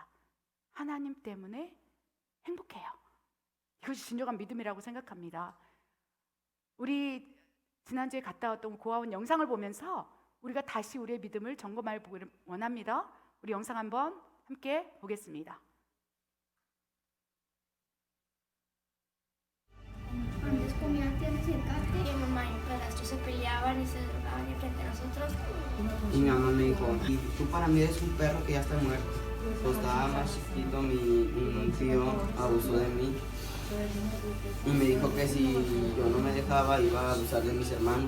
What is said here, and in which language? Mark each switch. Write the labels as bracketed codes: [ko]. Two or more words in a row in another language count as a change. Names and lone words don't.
[ko] 하나님 때문에 행복해요. 이것이 진정한 믿음이라고 생각합니다. 우리 지난주에 갔다 왔던 고아원 영상을 보면서 우리가 다시 우리의 믿음을 점검해 보기를 원합니다. 우리 영상 한번 함께 보겠습니다. [es] Antes comían tiernos y mi mamá y mi padrastro se peleaban y se drogaban y frente a nosotros. Y mi mamá me dijo, y tú para mí eres un perro que ya está muerto. Pues estaba más chiquito, un tío abusó de mí y me dijo que si yo no me dejaba iba a abusar de mis hermanos.